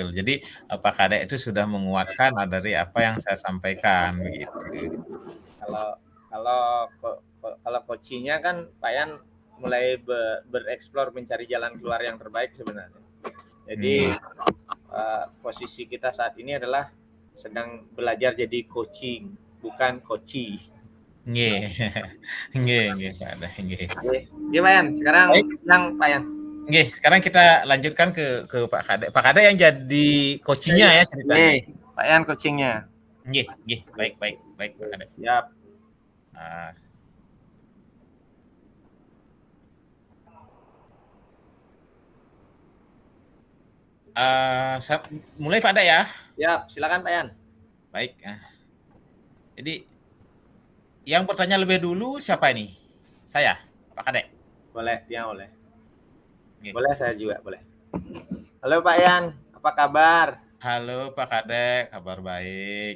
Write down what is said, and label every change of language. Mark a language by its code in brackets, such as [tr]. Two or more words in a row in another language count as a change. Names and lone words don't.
[id] Jadi Pak Kadek itu sudah menguatkan dari apa yang saya sampaikan begitu. Kalau coachingnya kan Pak Yan mulai bereksplor mencari jalan keluar yang terbaik sebenarnya. Jadi posisi kita saat ini adalah sedang belajar jadi coaching, bukan coachi. Nggih Pak Kadek, nggih. Oke, Pak Yan, sekarang yang Pak Yan. Nggih, sekarang kita lanjutkan ke Pak Kadek. Pak Kadek yang jadi coachingnya ya ceritanya. Pak Yan coachingnya. Nggih, baik Pak Kadek. Siap. Mulai Pak Kadek ya. Siap, silakan Pak Yan. Baik. Jadi yang bertanya lebih dulu siapa ini? Saya, Pak Kadek. Boleh, dia boleh. Nggih. Boleh, saya juga boleh. Halo Pak Yan, apa kabar? Halo Pak Kadek, kabar baik.